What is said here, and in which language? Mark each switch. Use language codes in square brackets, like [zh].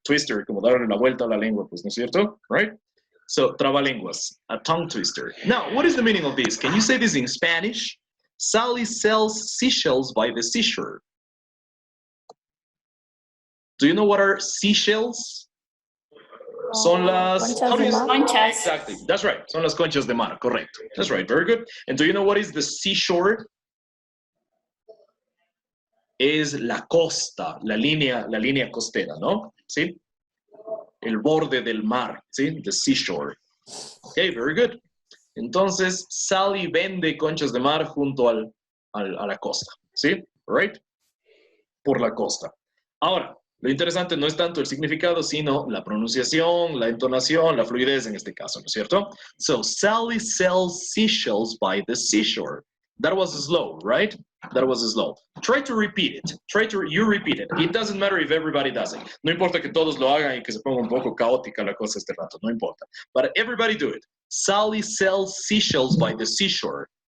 [es] Twister, como darle la vuelta a la lengua, pues, ¿no es cierto? [en] Right? So, trabalenguas, a tongue twister. Now, what is the meaning of this? Can you say this in Spanish? Sally sells seashells by the seashore. Do you know what are seashells? [es] Son las conchas. [en] Exactly. That's right. [es] Son las conchas de mar. Correcto. [en] That's right. Very good. And do you know what is the seashore? [es] Es la costa, la línea costera, ¿no? ¿Sí? El borde del mar, ¿sí? [en] The seashore. Okay, very good. [es] Entonces, Sally vende conchas de mar junto a la costa, ¿sí? Right? Por la costa. Ahora, lo interesante no es tanto el significado, sino la pronunciación, la entonación, la fluidez en este caso, ¿no es cierto? [en] So, Sally sells seashells by the seashore. That was slow, right? That was slow. Try to repeat it. You repeat it. It doesn't matter if everybody does it. [es] No importa que todos lo hagan y que se ponga un poco caótica la cosa este rato. No importa. [en] But everybody do it. Sally sells seashells by the seashore.